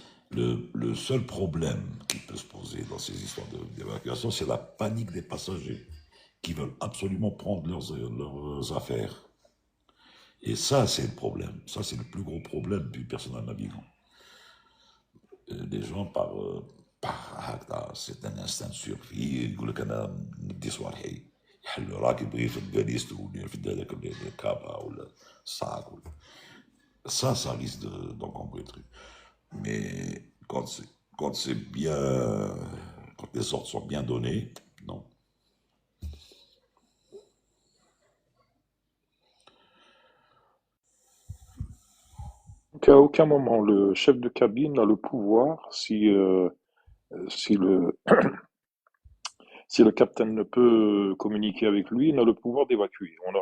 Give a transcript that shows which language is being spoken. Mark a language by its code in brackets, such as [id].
[fr] Le seul problème qui peut se poser dans ces histoires d'évacuation, c'est la panique des passagers qui veulent absolument prendre leurs affaires. Et ça, c'est le problème. Ça, c'est le plus gros problème du personnel navigant. Les gens, [ar] هكذا [fr] c'est un instinct de survie [ar] يقول لك أنا ندي صوالحي يحل راكب غير في الفاليز ولا في هذاك الكابا ولا الصاك ولا [fr] ça risque d'encombrer le truc. Mais quand c'est bien, quand les ordres sont bien donnés, non. Donc, à aucun moment, le chef de cabine a le pouvoir, si le, si le capitaine ne peut communiquer avec lui, il n'a le pouvoir d'évacuer.